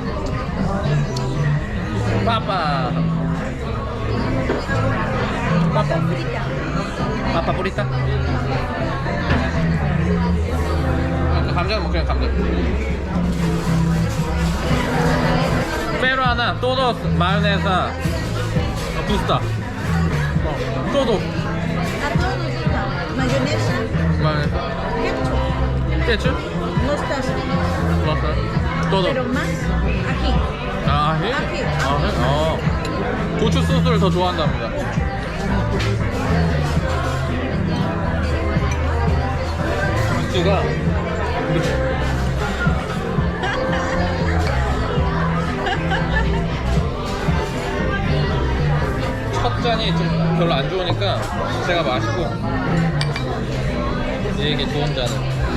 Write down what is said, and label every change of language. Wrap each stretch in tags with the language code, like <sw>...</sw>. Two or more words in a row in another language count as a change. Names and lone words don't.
<es>Papa. Papa. Frita. Papa frita.</es> <ko>감자는 뭐 그냥 감자.</ko> <es>페루아나 todos mayonesa gusta. Todo. A todos nos gusta. Mayonesa, mayonesa. ketchup, ketchup. mostaza. todo. Pero más ají.</es> <ko>아, 해?</ko> <es>아jí.</es> <ko>고추 소스를 더 좋아한답니다. 육수가 첫 잔이 좀 별로 안 좋으니까 제가 마시고 얘에게 좋은 잔을.</ko>